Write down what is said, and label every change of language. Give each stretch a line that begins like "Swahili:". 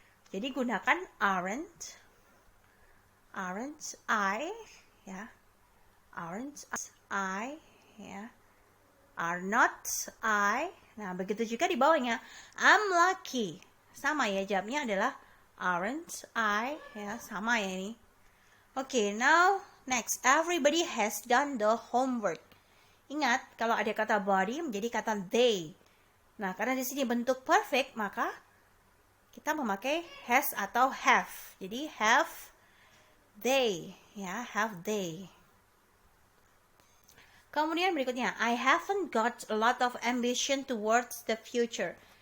Indonesian: Jadi gunakan
English: aren't I
Indonesian: ya.
English: Aren't I ya. Are not I.
Indonesian: Nah, begitu juga di bawahnya.
English: I'm lucky.
Indonesian: Sama ya, jawabnya adalah
English: aren't I
Indonesian: ya, sama ya ini.
English: Okay, now next, everybody has done the homework.
Indonesian: Ingat, kalau ada kata body menjadi kata they. Nah, karena di sini bentuk perfect, maka kita memakai has atau have. Jadi
English: have they, ya, have they.
Indonesian: Kemudian berikutnya,
English: I haven't got a lot of ambition towards the future.